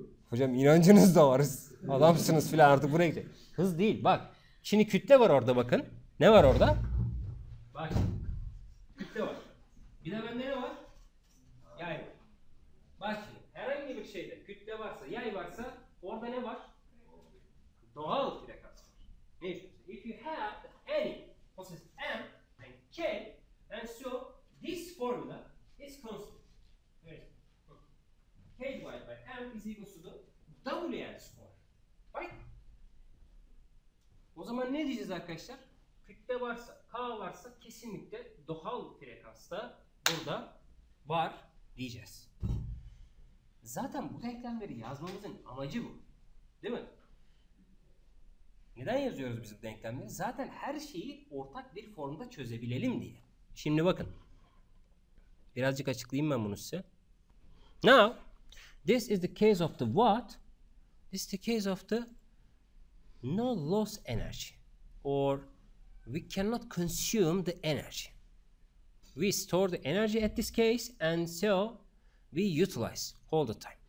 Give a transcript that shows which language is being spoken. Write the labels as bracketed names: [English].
[Turkish] Hocam inancınız da var. Adamsınız filan, artık buraya gidelim. Hız değil bak. Şimdi kütle var orada bakın. Ne var orada? Bak. Kütle var. Bir de bende ne var? Yay var. Bak şimdi herhangi bir şeyde kütle varsa, yay varsa orada ne var? Doğal frekans var. Ne istiyorsun? [English] If you have any process M and K, and so this formula is constant. K divided by M is equals to the WN square. Right? [Turkish] O zaman ne diyeceğiz arkadaşlar? Kütle varsa, K varsa kesinlikle doğal frekansta burada var diyeceğiz. Zaten bu denklemleri yazmamızın amacı bu. Değil mi? Neden yazıyoruz biz bu denklemleri? Zaten her şeyi ortak bir formda çözebilelim diye. Şimdi bakın. Birazcık açıklayayım ben bunu size. [English] Now, this is the case of the what? This is the case of the no loss energy. Or we cannot consume the energy. We store the energy at this case, and so we utilize all the time.